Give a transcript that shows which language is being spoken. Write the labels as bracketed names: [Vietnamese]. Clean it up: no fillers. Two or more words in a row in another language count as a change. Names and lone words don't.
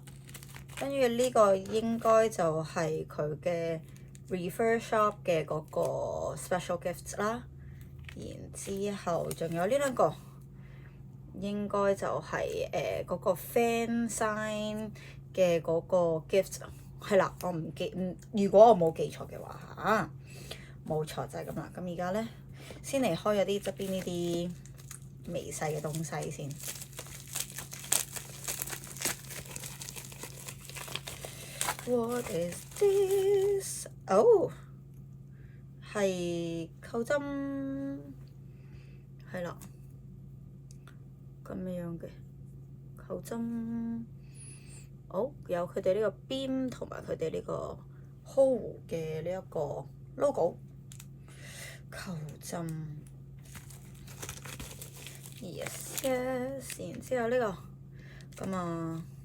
[Cantonese] 跟住呢個應該就係佢嘅Reverse Shop 嘅嗰個 [English] special gifts [Cantonese] 啦，然之後仲有呢兩個，應該就係嗰個 [English] fan sign [Cantonese] 嘅嗰個 gift 係啦，如果我冇記錯嘅話嚇，冇錯就係咁啦。咁而家咧先嚟開咗啲側邊呢啲微細嘅東西先。 [English] What is this？ [Cantonese] 哦，係扣針，係啦，咁樣嘅扣針。好，有佢哋呢個 Beam 同埋佢哋呢個 Hole 嘅呢一個 logo 扣針。Yes， 然之後呢個咁啊。